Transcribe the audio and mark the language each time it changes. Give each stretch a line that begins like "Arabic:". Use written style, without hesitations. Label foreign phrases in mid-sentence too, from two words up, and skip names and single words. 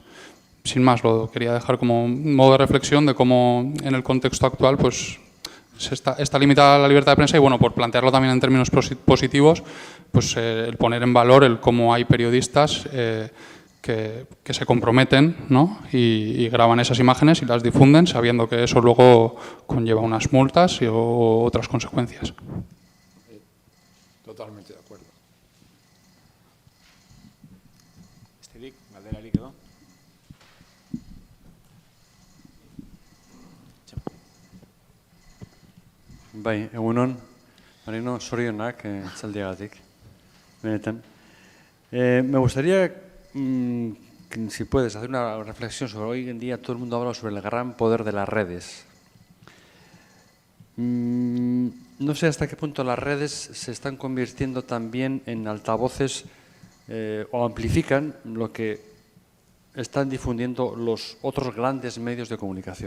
Spanish: Sin más, lo quería dejar como un modo de reflexión de cómo en el contexto actual pues está limitada la libertad de prensa y, bueno, por plantearlo también en términos positivos, pues el poner en valor el cómo hay periodistas que se comprometen, ¿no? y graban esas imágenes y las difunden sabiendo que eso luego conlleva unas multas o otras consecuencias. Totalmente de acuerdo.
Basque: Esterik, galderarik edo? Bai, egunon, Marino, zorionak itzaldiagatik, benetan.
Spanish: Me gustaría, si puedes, hacer una reflexión sobre hoy en día todo el mundo habla sobre el gran poder de las redes. No sé hasta qué punto las redes se están convirtiendo también en altavoces o amplifican lo que están difundiendo los otros grandes medios de comunicación.